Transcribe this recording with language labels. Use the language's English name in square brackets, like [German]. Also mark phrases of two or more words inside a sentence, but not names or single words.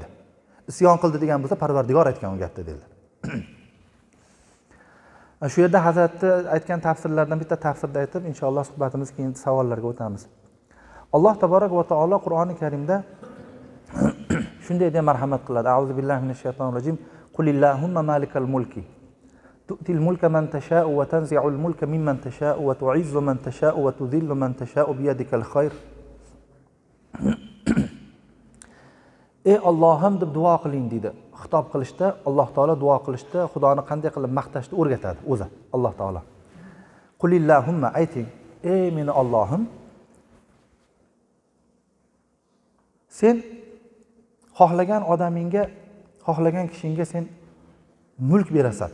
[Uzbek] Isyon qildi degan bo'lsa, Parvardigor aytgan u gapni dedilar. Shu yerda Hazratni aytgan tafsirlardan bitta tafsirda aytib, inshaalloh suhbatimiz keyin savollarga o'tamiz. Alloh [Arabic] تبارك وتعالى [Uzbek] Qur'oni Karimda shunday deb marhamat qiladi. [Arabic] أعوذ بالله من الشيطان الرجيم. قل اللهم مالك الملك تؤتي الملك من تشاء وتنزع الملك ممن تشاء وتعز من تشاء وتذل من تشاء بيدك الخير. [Uzbek] Ey Allohim deb duo qiling dedi. Xitob qilishda, Alloh taolo duo qilishda Xudoni qanday qilib maqtashni o'rgatadi o'zi, Alloh taolo. Qulillahumma ayting, ey meni Allohim, sen xohlagan odamingga, xohlagan kishingga sen mulk berasan.